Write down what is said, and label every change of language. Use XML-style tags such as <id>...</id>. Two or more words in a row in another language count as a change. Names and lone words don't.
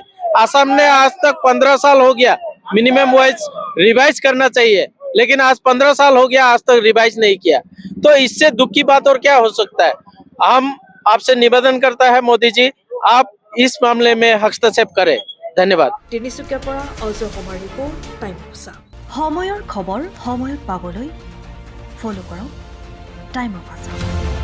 <hi>आसाम ने आज तक 15 साल हो गया</hi> <en>minimum wise revise</en> <hi>करना चाहिए, लेकिन आज 15 साल हो गया आज तक रिवाइज नहीं किया। तो इससे दुख की बात और क्या हो सकता है। हम आपसे निवेदन करता है मोदी जी, आप इस मामले में हस्तक्षेप करें। धन्यवाद।</hi> <as>তিনিচুকীয়াৰ পৰা অজয় কুমাৰ ৰিপোৰ্ট, টাইম অফ। সময়ৰ খবৰ সময়ত পাবলৈ ফলো কৰক টাইম অফ।</as>